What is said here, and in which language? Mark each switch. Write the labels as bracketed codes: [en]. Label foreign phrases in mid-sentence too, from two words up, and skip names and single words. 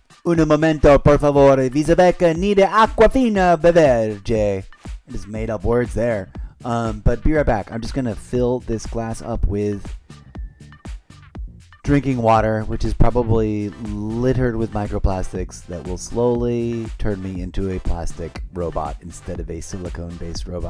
[es] Un momento, por favor. Visabeca nide aqua fina beverge. [en] I just made up words there. But be right back. I'm just going to fill this glass up with drinking water, which is probably littered with microplastics that will slowly turn me into a plastic robot instead of a silicone-based robot.